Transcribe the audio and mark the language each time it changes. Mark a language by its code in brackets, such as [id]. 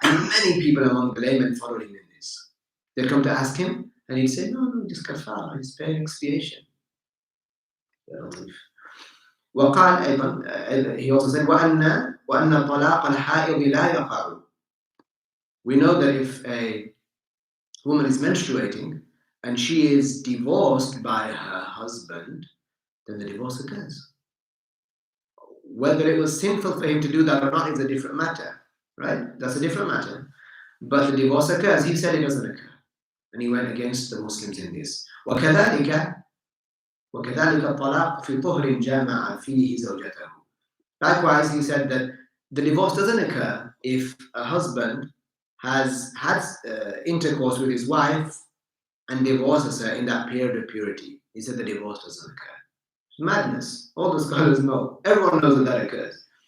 [en] And many people among the laymen followed him in this. They'd come to ask him, and he'd say, no, just kafara, he's paying expiation. [ar] وقال أيضا, [en] he also said, [ar] وأن طلاق الحائض لا يقع. [en] We know that if a woman is menstruating and she is divorced by her husband, then the divorce occurs. Whether it was sinful for him to do that or not is a different matter, right? That's a different matter. But the divorce occurs. He said it doesn't occur. And he went against the Muslims in this. [ar] وكذلك الطلاق في طهر جامع فيه زوجته. [en] Likewise, he said that the divorce doesn't occur if a husband has had intercourse with his wife and divorces her in that period of purity. He said the divorce doesn't occur. Madness. All the scholars know. Everyone knows that occurs.